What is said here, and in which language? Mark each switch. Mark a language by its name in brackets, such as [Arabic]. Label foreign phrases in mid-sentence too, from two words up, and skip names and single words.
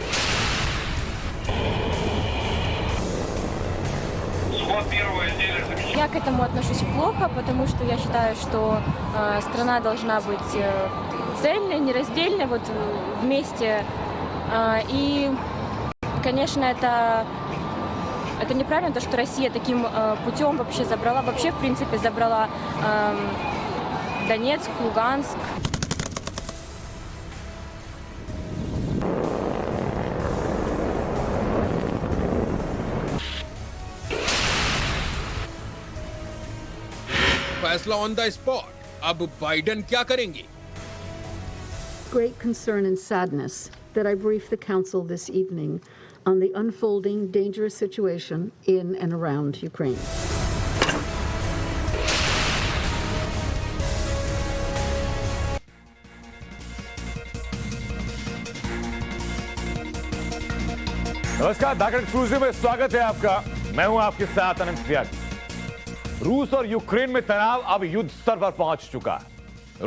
[Russian] Я к этому отношусь плохо, потому что я считаю, что страна должна быть цельной, нераздельной, вот вместе. И, конечно, это неправильно, то, что Россия таким путем вообще забрала, в принципе, забрала Донецк, Луганск. [Hindi] फैसला [English] on the spot. [Hindi] अब बाइडेन क्या करेंगे? [English] Great concern and sadness that I briefed the Council this evening on the unfolding dangerous situation in and around Ukraine. [Hindi] नमस्कार, धाकड़ एक्सक्लूसिव में स्वागत है आपका। मैं हूं आपके साथ अनंत त्यागी। रूस और यूक्रेन में तनाव अब युद्ध स्तर पर पहुंच चुका है।